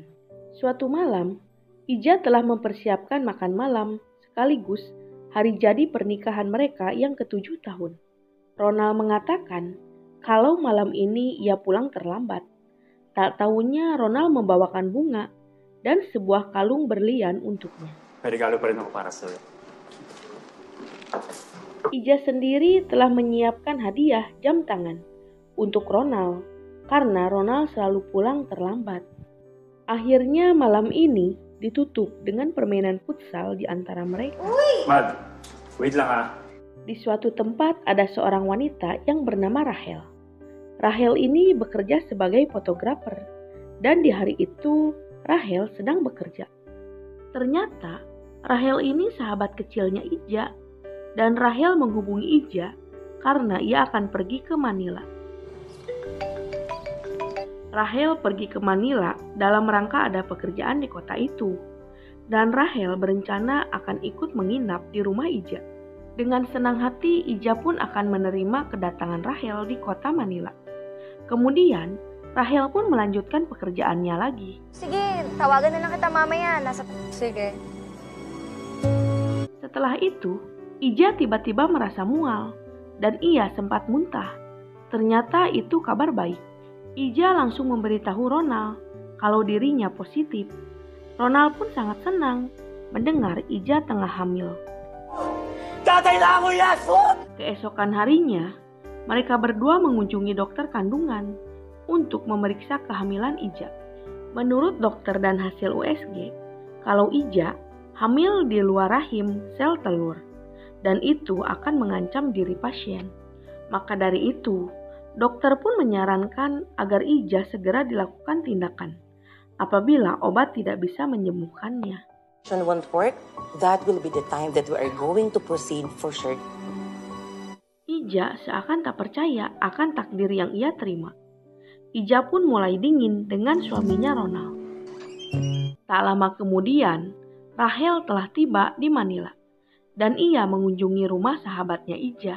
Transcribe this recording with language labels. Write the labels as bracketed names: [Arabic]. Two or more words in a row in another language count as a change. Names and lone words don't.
[Indonesian] Suatu malam, Ija telah mempersiapkan makan malam sekaligus hari jadi pernikahan mereka yang ke-7 tahun. Ronald mengatakan kalau malam ini ia pulang terlambat. Tak tahunya Ronald membawakan bunga dan sebuah kalung berlian untuknya. [Filipino] Regalo pa rin ako para sa'yo. [Indonesian] Ija sendiri telah menyiapkan hadiah jam tangan untuk Ronald karena Ronald selalu pulang terlambat. Akhirnya malam ini ditutup dengan permainan futsal di antara mereka. [Filipino] Mad, wait lang ah. [Indonesian] Di suatu tempat ada seorang wanita yang bernama Rachel. Rachel ini bekerja sebagai fotografer dan di hari itu Rachel sedang bekerja. Ternyata Rachel ini sahabat kecilnya Ija dan Rachel menghubungi Ija karena ia akan pergi ke Manila. Rachel pergi ke Manila dalam rangka ada pekerjaan di kota itu dan Rachel berencana akan ikut menginap di rumah Ija. Dengan senang hati Ija pun akan menerima kedatangan Rachel di kota Manila. Kemudian Rachel pun melanjutkan pekerjaannya lagi. [Filipino] Sige, tawagan na lang kita mamaya. Sige. [Indonesian] Setelah itu, Ija tiba-tiba merasa mual dan ia sempat muntah. Ternyata itu kabar baik. Ija langsung memberitahu Ronald kalau dirinya positif. Ronald pun sangat senang mendengar Ija tengah hamil. [Filipino] Tatay na ako, Yasun! [Indonesian] Keesokan harinya, mereka berdua mengunjungi dokter kandungan untuk memeriksa kehamilan Ija. Menurut dokter dan hasil USG, kalau Ija hamil di luar rahim sel telur, dan itu akan mengancam diri pasien. Maka dari itu, dokter pun menyarankan agar Ija segera dilakukan tindakan apabila obat tidak bisa menyembuhkannya. [English] Won't work, that will be the time that we are going to proceed for sure. [Indonesian] Ija seakan tak percaya akan takdir yang ia terima. Ija pun mulai dingin dengan suaminya Ronald. Tak lama kemudian, Rachel telah tiba di Manila dan ia mengunjungi rumah sahabatnya Ija.